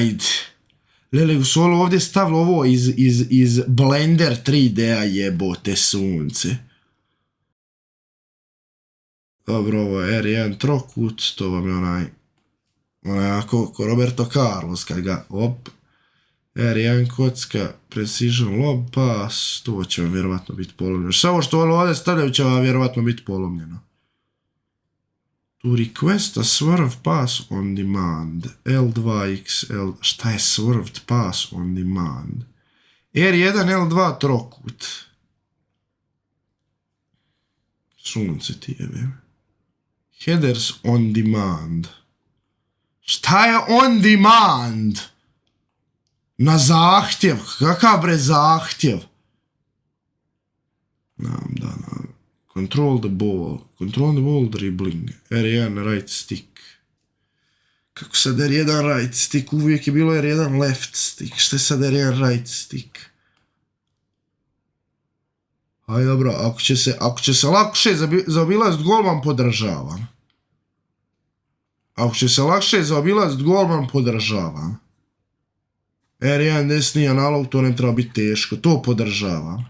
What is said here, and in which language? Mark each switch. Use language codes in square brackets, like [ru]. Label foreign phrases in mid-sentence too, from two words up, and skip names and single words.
[bs] Ajde, Lele, su ovdje stavili ovo iz Blender 3D-a, jebote sunce. Dobro, ovo je R1 trokut, to vam je onaj ko Roberto Carlos, kad ga, op, R1 kocka, [en] precision lob pass, [bs] to će vam vjerovatno biti polomljeno. Samo što ovdje stavljaju će vam vjerovatno biti polomljeno. [en] To request a swerve pass on demand, L2XL, [bs] šta je [en] swerved pass on demand? [bs] R1, L2 trokut. Sunce ti jebe. [en] Headers on demand. [bs] Šta je [en] on demand? [bs] Na zahtjev. Kakav bre zahtjev? [en] Control the ball. Control the ball dribbling. R1 right stick. [bs] Kako sad [en] R1 right stick? [bs] Uvijek je bilo R1 left stick. Šta je sad R1 [en] right stick? [bs] Aj dobro, ako će se lakše zaobilazit golman, podržavam. Ako će se lakše zaobilazit golman, podržavam. R1 desni analog, to ne treba biti teško, to podržavam.